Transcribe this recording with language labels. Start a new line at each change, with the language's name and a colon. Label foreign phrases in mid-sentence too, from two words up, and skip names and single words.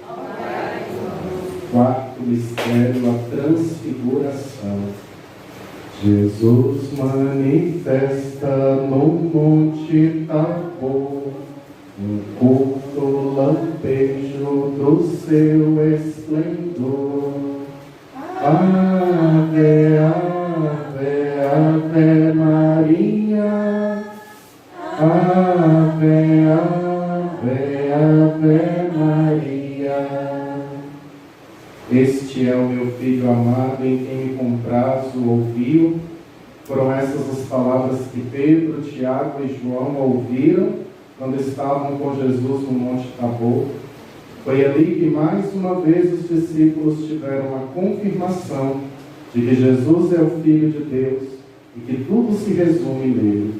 Portuguese: Quarto mistério, a transfiguração. Jesus manifesta no Monte Tabor seu esplendor. Ave, ave, ave Maria. Ave, ave, ave Maria. Este é o meu Filho amado, em quem me comprazo ouviu. Foram essas as palavras que Pedro, Tiago e João ouviram quando estavam com Jesus no Monte Tabor. Foi ali que mais uma vez os discípulos tiveram a confirmação de que Jesus é o Filho de Deus e que tudo se resume nele.